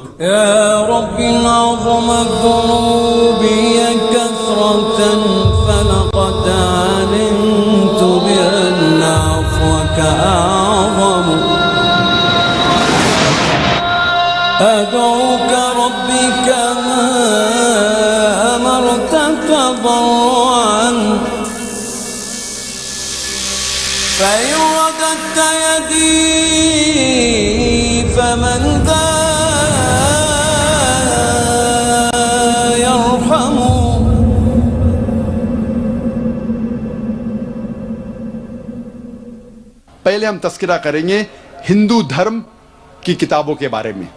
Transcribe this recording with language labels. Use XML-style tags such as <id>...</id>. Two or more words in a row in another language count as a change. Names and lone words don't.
<ar>يا ربي عظمت ذنوبي كثرة فلقد علمت بأن عفوك أعظم أدعوك ربي كما أمرت تضرعا فإن رددت يدي فمن ذا يرحم.</ar> <ur>पहले हम तस्करा करेंगे हिंदू धर्म की किताबों के बारे में।</ur>